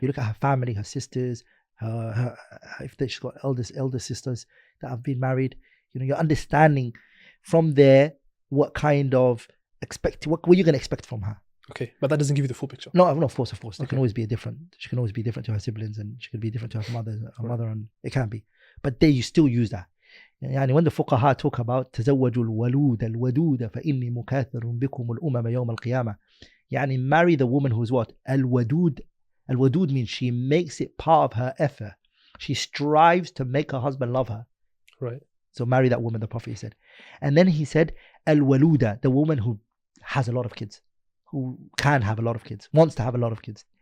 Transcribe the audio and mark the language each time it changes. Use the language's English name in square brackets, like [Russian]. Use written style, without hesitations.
[English] You look at her family, her sisters, if she's got elder sisters that have been married. You're understanding from there what kind of what you're going to expect from her. Okay, but that doesn't give you the full picture. No, of course. There Okay. can always be she can always be different to her siblings, and she can be different to her mother, and it can be. But there you still use that. [Arabic] يعني [English] when the fuqaha talk about [Arabic] تزوجوا الولود الودود فإني مكاثر بكم الأمم يوم القيامة. يعني [English] marry the woman who's what? [Arabic] الودود. [English] الودود means she makes it part of her effort. She strives to make her husband love her. Right. So marry that woman, the Prophet said. And then he said, Al-Waluda, the woman who has a lot of kids, who can have a lot of kids, wants to have a lot of kids.